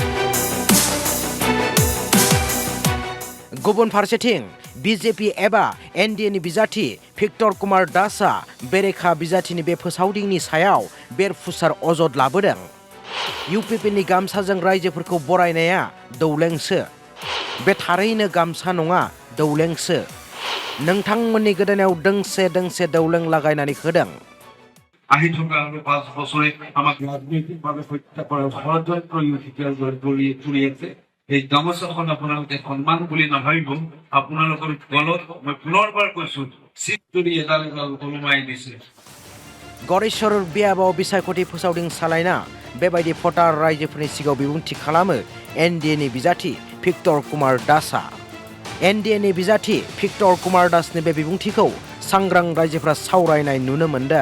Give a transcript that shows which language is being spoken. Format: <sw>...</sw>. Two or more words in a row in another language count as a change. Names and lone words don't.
<brx>गुबुन फारसेथिं बिजेपि एबा एनडिएनि बिजाथि भिक्टर कुमार दासआ बेरेखा बिजाथिनि बे फोसावदिंनि सायाव बेरफ्रुसार अजद लाबोदों। इउपिपिएलनि गामसाजों रायजोफोरखौ बरायनाया दौलेंसो बे थारैनो गामसा नङा दौलेंसो नोंथांमोननि गोदोनायाव दोंसे दोंसे दौलें लागायनानै होदों।</brx> <as>আহি থকা 5 বছরে আমাকে রাজনৈতিকভাবে হত্যা করার ষড়যন্ত্র ইউপিপিএল জড়িয়েছে এই গামছাখন আপোনালোকে সন্মান বুলি নাভাবিব আপোনালোকৰ গলত মই পুনৰবাৰ কৈছো চিটৰি এডাল কলমাই দিছে</as> <brx>गरेसर बियाबाव बिसायख'थि फोसावदिं सालायना बेबायदि भटार रायजोफोरनि सिगाङाव बिबुंथि खालामो एनडिएनि बिजाथि भिक्टर कुमार दासआ एनडिएनि बिजाथि भिक्टर कुमार दासनि बे बिबुंथिखौ सांग्रां रायजोफोरा सावरायनाय नुनो मोन्दों।</brx>